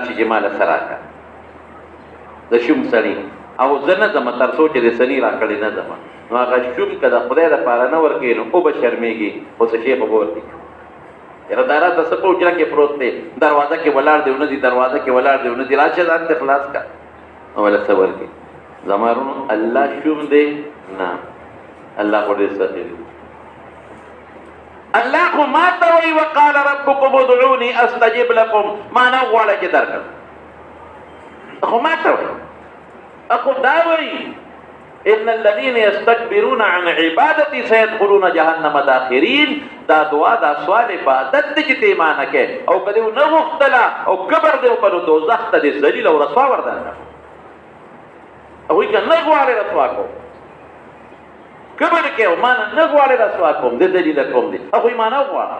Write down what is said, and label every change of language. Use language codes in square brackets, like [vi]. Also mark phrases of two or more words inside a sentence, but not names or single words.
[ps] شي چې ماله څه راکړه د شوم سړي او زه نه ځمه تر څو چې د سني راکړې نه ځمه نو هغه شوم که د خدای دپاره نه ورکوي نو او به شرمېږي خو څه شی به به ورکړي یاره دا راته څه په حجره کې پروت دی دروازه کې ولاړ دی ونه دي دروازه کې ولاړ دی ونه دي راشه ځان ته خلاص کړه نو وله څه ورکړي. زما ورونو الله شوم دی نه الله خو ډېر سخي دی. الله خو ما ته وایي [ar] وقال ربکم ادعوني استجب لكم [ps] ما نه غواړه چې درکړم خو ما ته وایي اخو دا وایي [ar] ان الذين يستكبرون عن عبادتي سيدخلون جهنم داخرين. [ps] دا دعا دا سوال عبادت دی چې ته مانه کې او که دې ونه غوښتله او کبر دې وکړ نو دوزخ ته دې ذلیل او رسوا وردننه هغوی که نه غواړې رسوا کوم کبر کې او ما نه غواړې رسوا کوم دې ذلیله کوم دې هغوی ما نه غواړه.